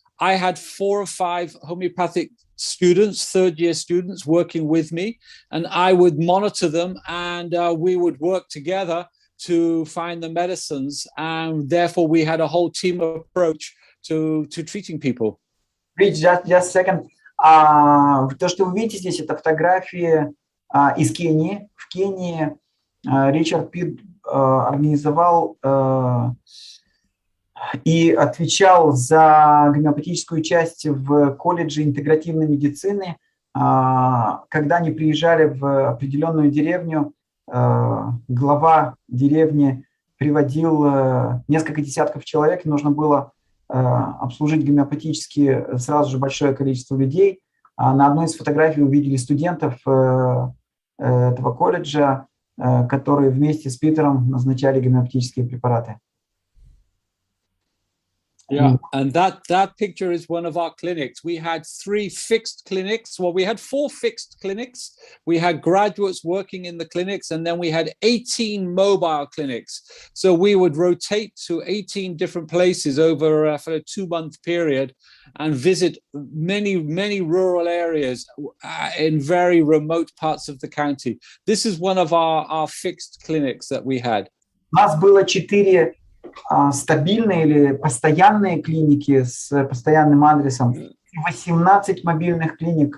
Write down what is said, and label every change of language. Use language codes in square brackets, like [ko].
[en] I had 4 or 5 homeopathic students, third-year students, working with me, and I would monitor them, and we would work together to find the medicines, and therefore we had a whole team approach to treating people. Rich, just a second. [ru] То, что вы видите здесь, это фотографии из Кении. В Кении Ричард Питт организовал и отвечал за гомеопатическую часть в колледже интегративной медицины. Когда они приезжали в определенную деревню, глава деревни приводил несколько десятков человек, нужно было обслужить гомеопатически сразу же большое количество людей. На одной из фотографий увидели студентов этого колледжа, которые вместе с Питером назначали гомеопатические препараты. [en] Yeah, and that picture is one of our clinics. We had 3 fixed clinics. Well, we had 4 fixed clinics. We had graduates working in the clinics, and then we had 18 mobile clinics. So we would rotate to 18 different places over for a 2-month period and visit many rural areas in very remote parts of the county. This is one of our fixed clinics that we had. [ru] У нас было 4 стабильные или постоянные клиники с постоянным адресом, 18 мобильных клиник.